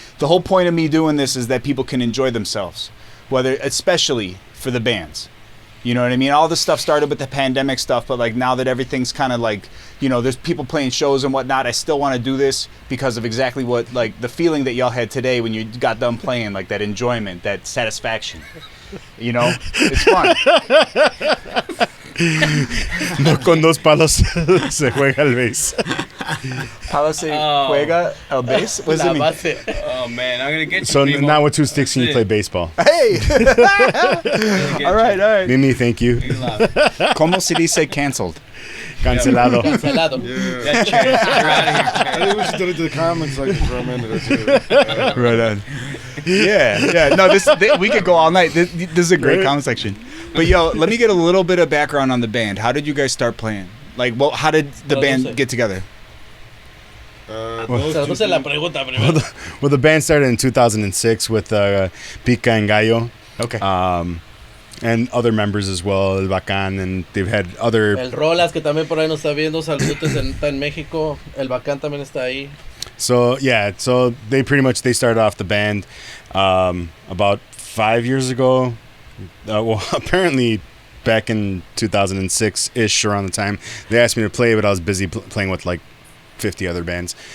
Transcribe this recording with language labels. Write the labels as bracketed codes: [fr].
[en] The whole point of me doing this is that people can enjoy themselves, especially for the bands. You know what I mean? All this stuff started with the pandemic stuff, but like now that everything's kind of like, there's people playing shows and whatnot, I still want to do this because of exactly what, like the feeling that y'all had today when you got done playing, like that enjoyment, that satisfaction. It's fun. [es] No con dos palos se juega el bass. Palo se juega el bass? [en] What does it mean? Oh man, I'm gonna get you. So people. now with 2 sticks can you play baseball? Hey! All right. Mimi, thank you. [es] Como se dice canceled? Cancelado. Salado. [en] That chair, you're out of here. I think we should do it to the comments like for a minute or two. Right on. Yeah. No, we could go all night. This is a great comment section. But yo, let me get a little bit of background on the band. How did you guys start playing? Like, how did the band get together? Those two [es] Traduce la pregunta primero. [en] Well, the band started in 2006 with Pica and Gallo. Okay. And other members as well, El Bacán, and they've had other... [es] El Rolas, que también por ahí nos está viendo, saludos, está en México. El Bacán también está ahí. [en] So they started off the band about 5 years ago. Well, apparently back in 2006-ish around the time. They asked me to play, but I was busy playing with like 50 other bands.